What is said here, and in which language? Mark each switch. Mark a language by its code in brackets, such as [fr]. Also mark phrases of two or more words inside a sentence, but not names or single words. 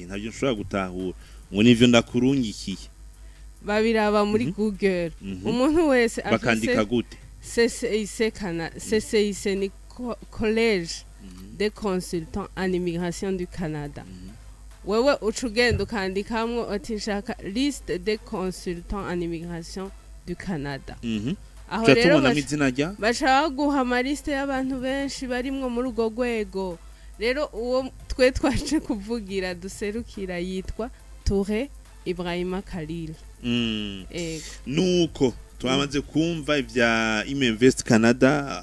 [rn] Ntabyo nshobora gutahura ngo nivyo ndakurungikiye. Babiraba muri Google. Umuntu wese bakandika gute? CCIC ni Collège des Consultants en Immigration du Canada. Wewe ucugenda ukandikamwo ati nshaka [fr] liste des consultants en immigration du Canada. [rn] Aho rero bashaka guha amaliste y'abantu benshi barimwo muri ugo gwego. Rero uwo twe twaje kuvugira duserukira yitwa Touré Ibrahima Khalil. Nuko twamaze kumva ivya Iminvest Canada.